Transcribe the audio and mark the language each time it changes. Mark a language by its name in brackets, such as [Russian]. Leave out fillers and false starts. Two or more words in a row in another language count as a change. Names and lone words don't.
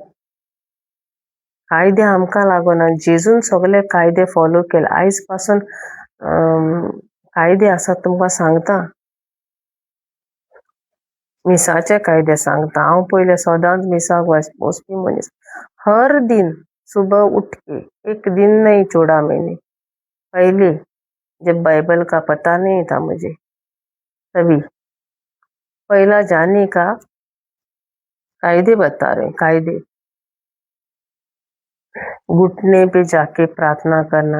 [Konkani] कायदे आमकां लागोना. जेजून सगळे कायदे फॉलो केले. आयज पासून कायदे आसात तुमकां सांगता. मिसाचे कायदे सांगता. हांव पयलें सदांच मिसाक वचपी मनीस. [Hindi] हर दिन सुबह उठ के, एक दिन नहीं छोड़ा मैंने, पहले जब बाइबल का पता नहीं था मुझे तभी पहला जाने का कायदे बता रहे. कायदे घुटने पे जाके प्रार्थना करना.